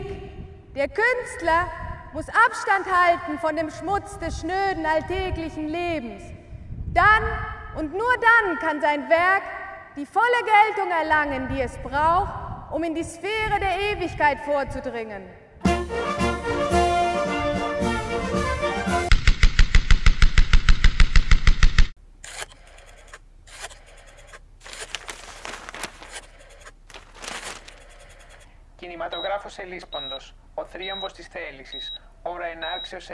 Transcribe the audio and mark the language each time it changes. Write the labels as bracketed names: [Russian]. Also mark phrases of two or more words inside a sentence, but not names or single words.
[German] Der Künstler muss Abstand halten von dem Schmutz des schnöden alltäglichen Lebens. Dann und nur dann kann sein Werk die volle Geltung erlangen, die es braucht, um in die Sphäre der Ewigkeit vorzudringen. [Greek] Κινηματογράφος Ελίσποντος, ο θρίαμβος της θέλησης, ώρα ενάρξεως 9.